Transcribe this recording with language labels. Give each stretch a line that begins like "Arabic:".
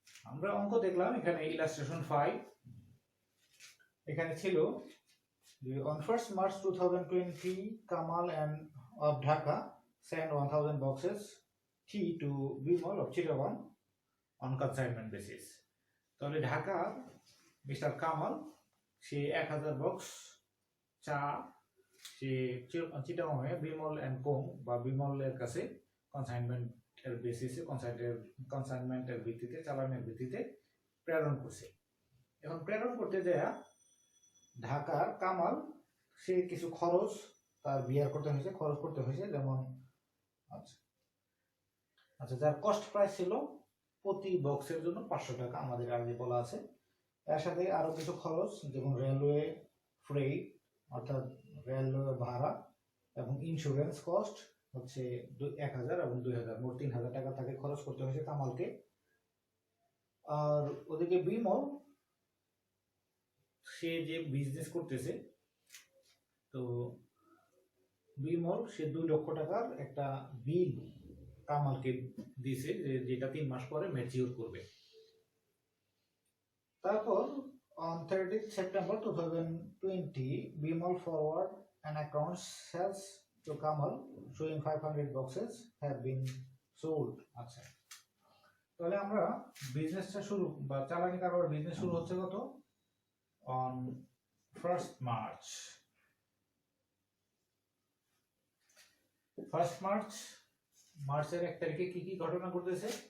Bangla: আমরা অঙ্ক দেখলাম, এখানে ইলাস্ট্রেশন 5 এখানে ছিল
English: on 1st March 2020 Kamal and of Dhaka sent 1000 boxes tea to Bimal of Chittagong on consignment basis.
Bangla: তাহলে ঢাকা মিস্টার কামাল সে 1000 বক্স চা সে চিটাগং হয়ে বিমল এন্ড কোং বা বিমলের কাছে কনসাইনমেন্টের বেসিসে কনসাইনমেন্টের ভিত্তিতে চালানের ভিত্তিতে প্রেরণ করছে। এখন প্রেরণ করতে যায় ঢাকার কামাল সে কিছু খরচ তার বিয়ার করতে হয়েছে, খরচ করতে হয়েছে, যেমন আচ্ছা যার কস্ট প্রাইস ছিল প্রতি বক্সের জন্য 500 টাকা আমাদের আগে বলা আছে। এর সাথে আরো কিছু খরচ যেমন রেলওয়ে ফ্রেট অর্থাৎ রেলওয়ে ভাড়া এবং ইন্স্যুরেন্স কস্ট হচ্ছে 1000 এবং 2000, মোট 3000 টাকা তাকে খরচ করতে হয়েছে কামালকে। আর ওদিকে বিমল সে যে বিজনেস করতেছে, তো বিমল সে 2 লক্ষ টাকার একটা বিল কামালকে দিয়েছে যেটা 3 মাস পরে ম্যাচিউর করবে। তারপর
English: on 30th September 2020 Bimal forward an account sales to Kamal showing 500 boxes have been sold.
Bangla: আচ্ছা, তাহলে আমরা বিজনেসটা শুরু বা চালানি কারবার বিজনেস শুরু হচ্ছে কত
English: on 1st March।
Bangla: 1st March মার্চের 1 তারিখে কি কি ঘটনা ঘটেছে?